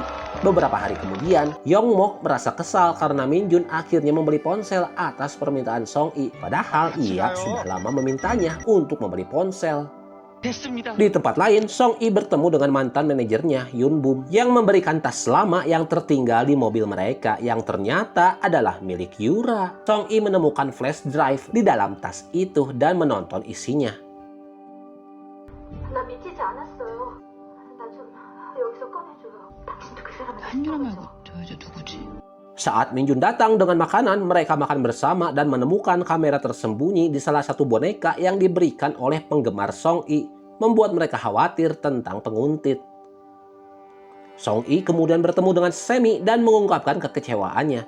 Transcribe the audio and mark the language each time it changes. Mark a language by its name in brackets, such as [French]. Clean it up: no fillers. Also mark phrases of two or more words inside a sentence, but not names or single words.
[Indonesian] Beberapa hari kemudian, Yong Mok merasa kesal karena Min Jun akhirnya membeli ponsel atas permintaan Song Yi, padahal ia sudah lama memintanya untuk membeli ponsel. [Korean] 됐습니다. [Indonesian] Di tempat lain, Song Yi bertemu dengan mantan manajernya Yun Bum yang memberikan tas lama yang tertinggal di mobil mereka yang ternyata adalah milik Yura. Song Yi menemukan [English] flash drive [Indonesian] di dalam tas itu dan menonton isinya. [Korean] 나 미치지 않았어요. 나 좀 여기서 꺼내줘요. 당신도 그 사람을 한유라 말고 저 여자 누구지? [Indonesian] Saat Min Jun datang dengan makanan, mereka makan bersama dan menemukan kamera tersembunyi di salah satu boneka yang diberikan oleh penggemar Song Yi, membuat mereka khawatir tentang penguntit. Song Yi kemudian bertemu dengan Semi dan mengungkapkan kekecewaannya.